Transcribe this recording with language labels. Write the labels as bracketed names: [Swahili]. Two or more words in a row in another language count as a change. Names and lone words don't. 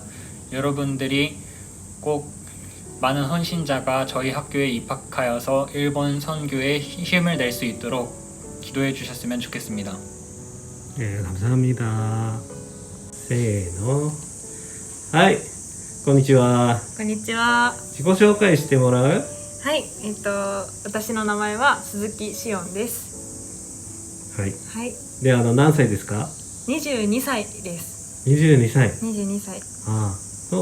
[Korean] 여러분들이 꼭 많은 헌신자가 저희 학교에 입학하여서 일본 선교에 힘을 낼 수 있도록 기도해 주셨으면 좋겠습니다. 네, 감사합니다. 세노. [Japanese] 하이, こんにちは。こんにちは。自己紹介してもらう？はい、私の名前は鈴木しおんです。はい。はい、で、何歳ですか 22歳です。？22歳。 22歳。ああ。